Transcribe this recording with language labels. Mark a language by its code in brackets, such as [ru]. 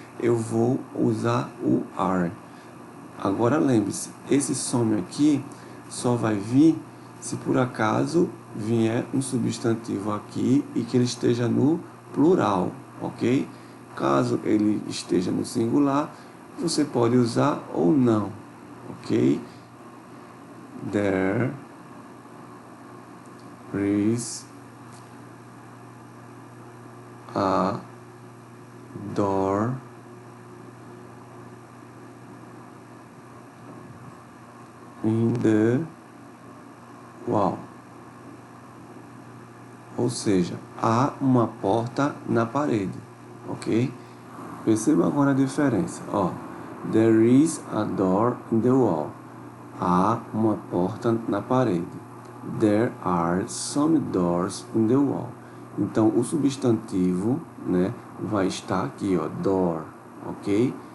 [pt] Eu vou usar o are. Agora lembre-se, esse some aqui só vai vir se por acaso vier um substantivo aqui e que ele esteja no plural, ok? Caso ele esteja no singular, você pode usar ou não, ok? [en] There is a door in the wall. [pt] Ou seja, há uma porta na parede, ok? Perceba agora a diferença, ó. [en] There is a door in the wall. [pt] Há uma porta na parede. [en] There are some doors in the wall. [pt] Então, o substantivo, né, vai estar aqui, ó, door, ok?